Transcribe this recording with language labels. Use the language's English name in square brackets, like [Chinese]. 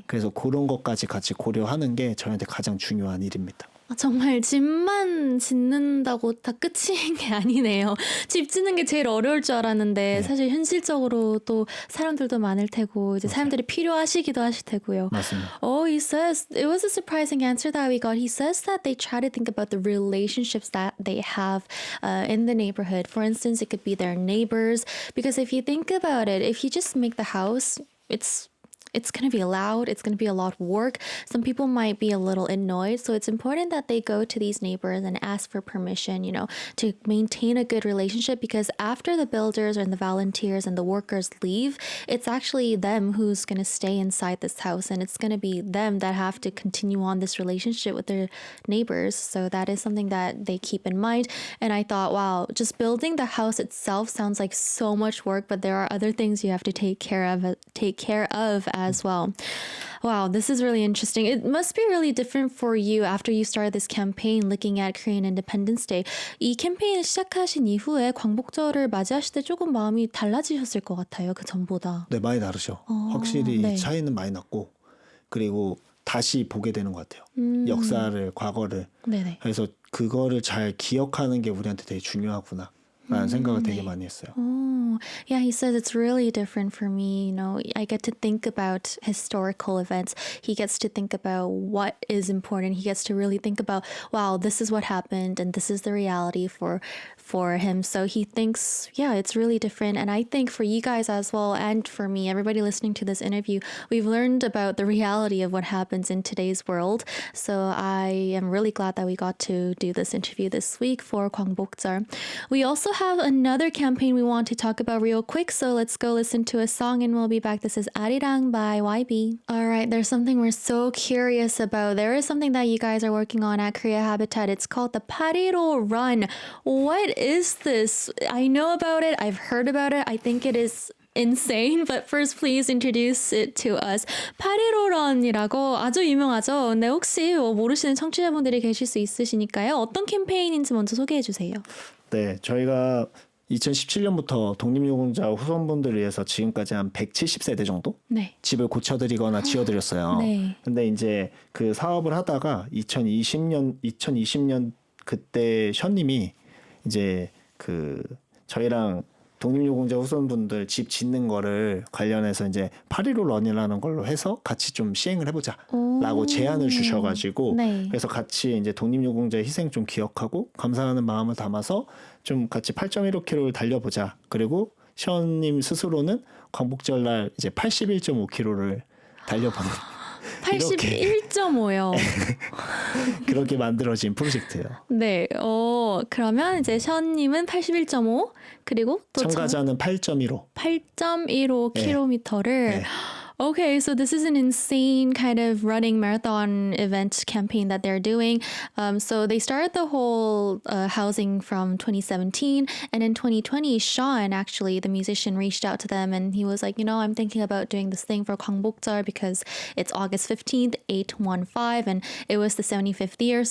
[Korean] 그래서 그런 것까지 같이 고려하는 게 저희한테 가장 중요한 일입니다. 정말 집만 짓는다고 다 끝인 게 아니네요. 집 짓는 게 제일 어려울 줄 알았는데 사실 현실적으로 또 사람들도 많을 테고 이제 사람들이 필요하시기도 하실 테고요. 맞습니다. [English] He says it was a surprising answer that we got. He says that they try to think about the relationships that they have in the neighborhood. For instance, it could be their neighbors. Because if you think about it, if you just make the house, it's going to be loud. It's going to be a lot of work. Some people might be a little annoyed. So it's important that they go to these neighbors and ask for permission, to maintain a good relationship because after the builders and the volunteers and the workers leave, it's actually them who's going to stay inside this house and it's going to be them that have to continue on this relationship with their neighbors. So that is something that they keep in mind. And I thought, wow, just building the house itself sounds like so much work, but there are other things you have to take care of as well. Wow, this is really interesting. It must be really different for you after you started this campaign looking at Korean Independence Day. [Korean] 이 캠페인을 시작하신 이후에 광복절을 맞이하실 때 조금 마음이 달라지셨을 것 같아요. 그 전보다. 네, 많이 다르죠. 확실히 네. 차이는 많이 났고 그리고 다시 보게 되는 것 같아요. 역사를, 과거를. 네네. 그래서 그거를 잘 기억하는 게 우리한테 되게 중요하구나 라는 생각을 되게 많이 했어요. [English] Yeah, he says it's really different for me. I get to think about historical events. He gets to think about what is important. He gets to really think about, wow, this is what happened and this is the reality for him. So he thinks, yeah, it's really different. And I think for you guys as well, and for me, everybody listening to this interview, we've learned about the reality of what happens in today's world. So I am really glad that we got to do this interview this week for 광복절. We also have another campaign we want to talk about real quick, so let's go listen to a song and we'll be back. This is Arirang by YB. All right, there's something we're so curious about. There is something that you guys are working on at Korea Habitat. It's called the Pariro Run. What is this? I know about it. I've heard about it. I think it is insane, but first please introduce it to us. [Korean] 파리로런이라고 아주 유명하죠. 근데 혹시 모르시는 청취자분들이 계실 수 있으시니까요. 어떤 캠페인인지 먼저 소개해 주세요. 네, 저희가 2017년부터 독립유공자 후손분들을 위해서 지금까지 한 170세대 정도 네. 집을 고쳐드리거나 지어드렸어요. 네. 근데 이제 그 사업을 하다가 2020년 그때 션님이 이제 그 저희랑 독립유공자 후손분들 집 짓는 거를 관련해서 이제 8.15 런이라는 걸로 해서 같이 좀 시행을 해보자라고 제안을 주셔가지고 네. 그래서 같이 이제 독립유공자의 희생 좀 기억하고 감사하는 마음을 담아서 좀 같이 8.15km를 달려보자. 그리고 션님 스스로는 광복절 날 이제 81.5km를 달려보는 81.5요. 그렇게 만들어진 프로젝트예요. 네. 그러면 이제 션님은 81.5 그리고 또 참가자는 8.15. 8.15km를 네. [English] Okay, so this is an insane kind of running marathon event campaign that they're doing. So they started the whole housing from 2017, and in 2020, Sean, actually, the musician, reached out to them and he was like, I'm thinking about doing this thing for 광복절 because it's August 15th, 815, and it was the 75th year.